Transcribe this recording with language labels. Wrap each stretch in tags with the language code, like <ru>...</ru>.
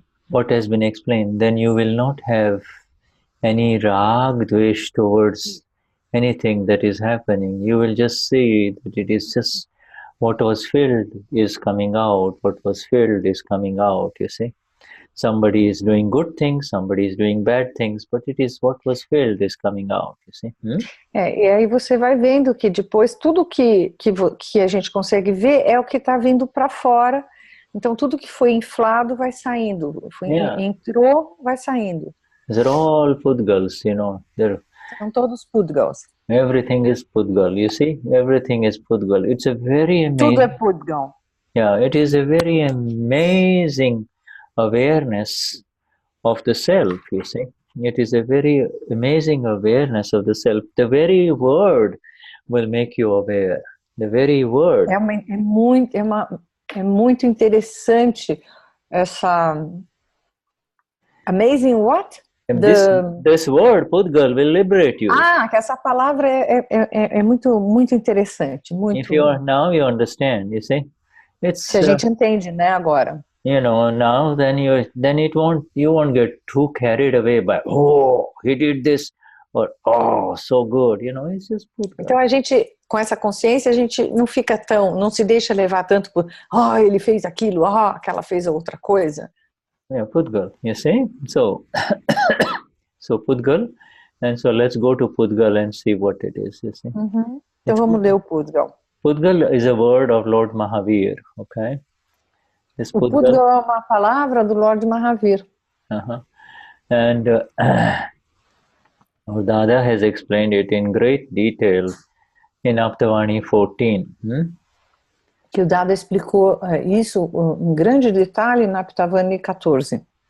<en>what has been explained, then you will not have any rag, dvesh towards anything that is happening. You will just see that it is just what was filled is coming out, what was filled is coming out, you see. Somebody is doing good things, somebody is doing bad things, but it is what was filled is coming out, you see.</en> <pt>E aí você vai vendo que depois tudo que a gente consegue ver é o que está vindo para fora. Então tudo que foi inflado vai saindo, entrou, vai saindo.</pt> <en>They're all Pudgals, you know.</en> <pt>São todos Pudgals.</pt> <en>Everything is Pudgal, you see. Everything is Pudgal. It's a very amazing.</en> <pt>Tudo é Pudgal.</pt> <en>Yeah, it is a very amazing awareness of the self, you see. It is a very amazing awareness of the self. The very word will make you aware. The very word.</en> <pt>É muito interessante essa</pt> <en>amazing what? This word, Pudgal, will liberate you.</en> <pt>Que essa palavra é muito interessante. Muito.</pt> <en>If now you understand, you see.</en> <pt>Se a gente entende, né, agora.</pt> <en>You know, now you won't get too carried away by, oh, he did this, or oh, so good, you know, it's just Pudgal.</en> <pt>Então a gente, com essa consciência, a gente não se deixa levar tanto por, ele fez aquilo, aquela fez outra coisa.</pt> <en>Yeah, Pudgal, you see? So Pudgal, and so let's go to Pudgal and see what it is, you see?</en> <pt>Então vamos ler o Pudgal.</pt> <en>Pudgal is a word of Lord Mahavir, okay?</en> <pt>O Pudgal é uma palavra do Lord Mahavir.</pt> <en>And Dada has explained it in great detail in Aptavani 14.</en> <pt>Que o Dada explicou isso em grande detalhe na Aptavani 14.</pt>